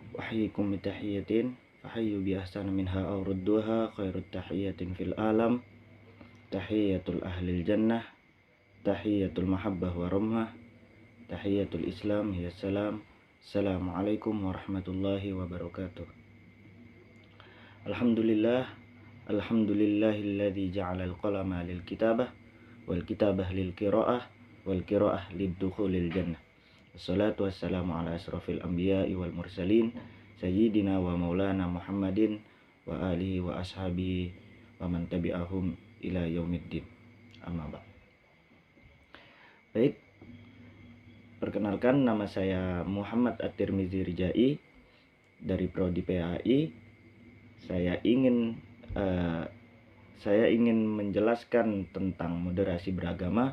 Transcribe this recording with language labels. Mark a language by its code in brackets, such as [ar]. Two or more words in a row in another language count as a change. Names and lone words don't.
[ar] أحييكم بتحية فحيوا بأحسن منها أو ردوها خير التحية في العالم تحية أهل الجنة تحية المحبة ورحمة تحية الإسلام يا سلام. السلام عليكم ورحمة الله وبركاته. الحمد لله الذي جعل القلم للكتابة والكتابة للقراءة والقراءة لدخول الجنة. والصلاة والسلام على أشرف الأنبياء والمرسلين سيدنا ومولانا محمد وعلى آله وأصحابه ومن تبعهم إلى يوم الدين. أما بعد. [id] Baik, perkenalkan, nama saya Muhammad At-Tirmizi Rijai dari Prodi PAI. Saya ingin menjelaskan tentang moderasi beragama.